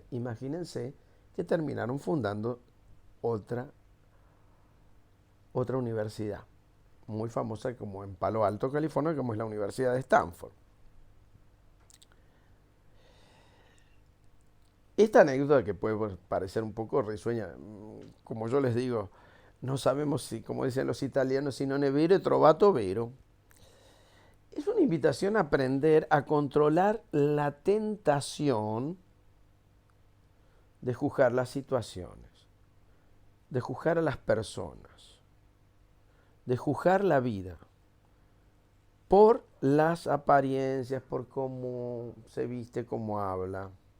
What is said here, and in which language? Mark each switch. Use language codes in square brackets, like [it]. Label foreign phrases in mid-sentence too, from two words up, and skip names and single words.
[es] Imagínense que terminaron fundando otra universidad muy famosa como en Palo Alto, California, como es la Universidad de Stanford. Esta anécdota, que puede parecer un poco risueña, como yo les digo, no sabemos si, como dicen los italianos, [it] si non è vero è trovato vero. [es] Es una invitación a aprender a controlar la tentación de juzgar las situaciones, de juzgar a las personas, de juzgar la vida por las apariencias, por cómo se viste, cómo habla.